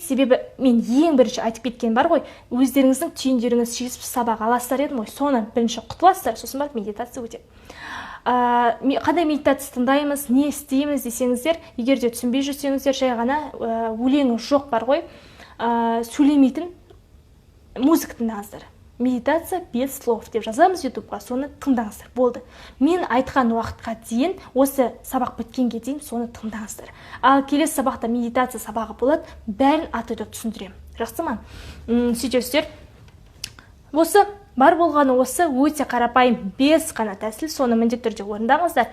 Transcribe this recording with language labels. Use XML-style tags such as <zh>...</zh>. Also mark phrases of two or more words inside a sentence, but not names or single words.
<kk>Себебі мен ең бірінші айтып кеткен бар ғой, өздеріңіздің түйіндеріңіз шешіп сабақ аласыздар едім ғой, соны бірінші құтыласыздар, сосын барып медитация өтеді. Қандай медитация тыңдаймыз, не істейміз десеңіздер, егер де түсінбей жүрсеңіздер, жай ғана өлеңі жоқ бар ғой, сөйлемейтін музыка тыңдаңыздар.</kk> <ru>Медитация без слов</ru> <kk>деп жазамыз ютубқа, соны тыңдаңыздар. Болды. Мен айтқан уақытқа дейін, осы сабақ біткенге дейін соны тыңдаңыздар. Ал келесі сабақта медитация сабағы болады, бәрін аты-жөнді түсіндірем. Жақсы ма? Сөйтесіздер. Осы бар болғаны осы өте қарапайым 5 қана тәсіл, соны міндетті түрде орындаңыздар.</kk>